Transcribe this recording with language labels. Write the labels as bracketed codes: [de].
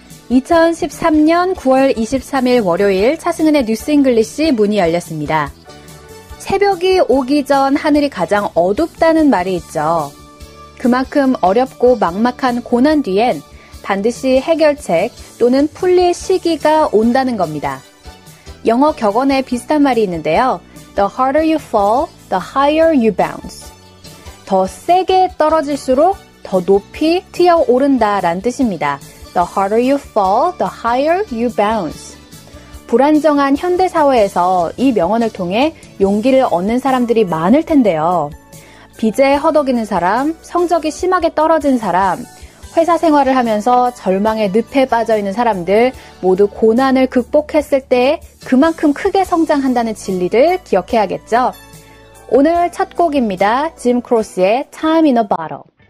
[ko] 2013년 9월 23일 월요일 차승은의 뉴스 잉글리시 문이 열렸습니다. 새벽이 오기 전 하늘이 가장 어둡다는 말이 있죠. 그만큼 어렵고 막막한 고난 뒤엔 반드시 해결책 또는 풀릴 시기가 온다는 겁니다. 영어 격언에 비슷한 말이 있는데요. [en] The harder you fall, the higher you bounce. [ko] 더 세게 떨어질수록 더 높이 튀어오른다라는 뜻입니다. [en] The harder you fall, the higher you bounce. [ko] 불안정한 현대사회에서 이 명언을 통해 용기를 얻는 사람들이 많을 텐데요. 빚에 허덕이는 사람, 성적이 심하게 떨어진 사람, 회사 생활을 하면서 절망의 늪에 빠져있는 사람들 모두 고난을 극복했을 때 그만큼 크게 성장한다는 진리를 기억해야겠죠. 오늘 첫 곡입니다. 짐 크로스의 Time in a Bottle.